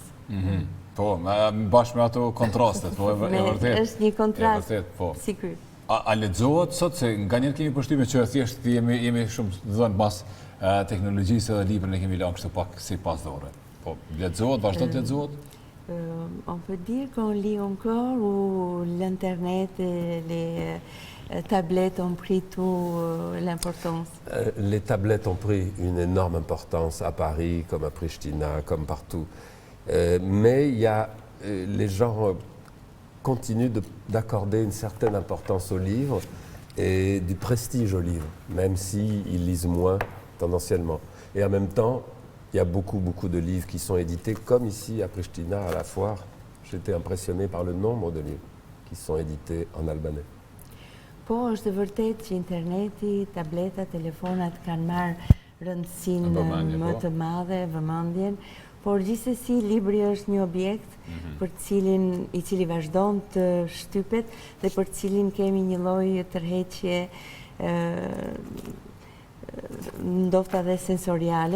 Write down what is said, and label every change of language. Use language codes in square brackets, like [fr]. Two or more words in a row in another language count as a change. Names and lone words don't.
[sq] Po, bashkë me ato kontrastet, po, e vërtet. Është një kontrast, si ky. A lexohet sot, se nga njerë kemi përshtyme që thjesht jemi shumë dhënë mas teknologjisë dhe librin e kemi lanë kështu pak si pas dore. Po, lexohet, vazhdo të lexohet? [fr] On peut dire qu'on lit encore ou l'Internet et les tablettes ont pris toute l'importance? Les tablettes ont pris une énorme importance à Paris, comme à Pristina, comme partout. Mais les gens continuent d'accorder une certaine importance au livre et du prestige au livre, même s'ils lisent moins tendanciellement. Et en même temps, il y a beaucoup de livres qui sont édités, comme ici à Pristina, à la foire. J'étais impressionné par le nombre de livres qui sont édités en albanais. [sq] Po, është vërtet që interneti, tableta, telefonat kanë marrë rëndësinë më të madhe, vëmendjen, por gjithsesi libri është një objekt për i cili vazhdon të shtypet dhe për cilin kemi një lloj tërheqje ndoshta edhe sensoriale.